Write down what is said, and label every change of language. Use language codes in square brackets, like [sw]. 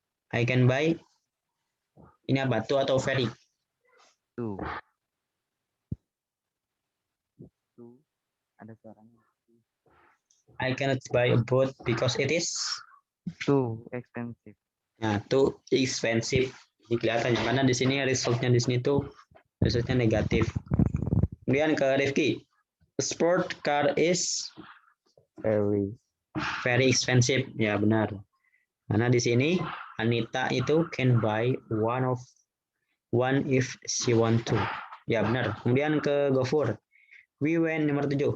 [en] I can buy [id] ini apa? [en] To atau very? [id] Tuh. Ada suaranya. [en] I cannot buy a boat because it is Too expensive. nah, too expensive. [id] Ini kelihatannya karena di sini resultnya di sini tuh resultnya negatif. Kemudian ke Rifki. [en] A sport car is very expensive. [id] Ya benar. Karena di sini Anita itu [en] can buy one if she want to. [id] Ya benar. Kemudian ke Gofur. Nomor 7.